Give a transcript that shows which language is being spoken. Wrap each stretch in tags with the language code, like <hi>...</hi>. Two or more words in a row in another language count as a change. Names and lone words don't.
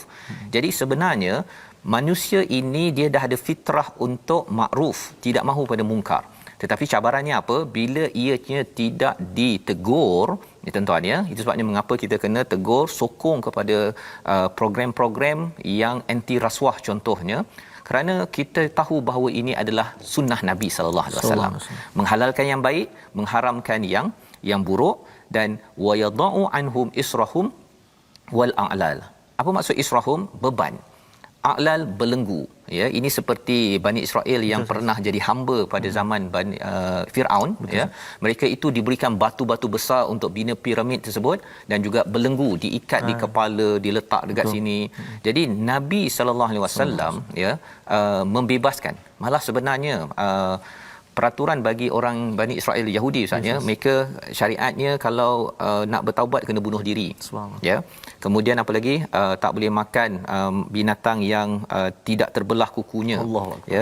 <ms>Jadi sebenarnya manusia ini dia dah ada fitrah untuk makruf, tidak mahu pada mungkar. Tetapi cabarannya apa? Bila ianya tidak ditegur, ya, tuan-tuan, ya. Itu sebabnya mengapa kita kena tegur, sokong kepada program-program yang anti rasuah contohnya, kerana kita tahu bahawa ini adalah sunnah Nabi</ms> <ar>صلى الله عليه وسلم,</ar> <ms>menghalalkan yang baik, mengharamkan yang buruk, dan</ms> <ar>ويضع عنهم إصرهم والأغلال.</ar> <ms>Apa maksud israhum? Beban. A'lal, belenggu, ya. Ini seperti Bani Israel yang pernah jadi hamba pada zaman Firaun, ya. Mereka itu diberikan batu-batu besar untuk bina piramid tersebut, dan juga belenggu diikat di kepala, diletak dekat sini. Jadi Nabi</ms> <ar>صلى الله عليه وسلم,</ar> <ms>ya, membebaskan. Malah sebenarnya peraturan bagi orang Bani Israel Yahudi, ustaz, ya, mereka syariatnya kalau nak bertaubat kena bunuh diri, ya. Kemudian apa lagi, tak boleh makan binatang yang tidak terbelah kukunya, ya.</ms>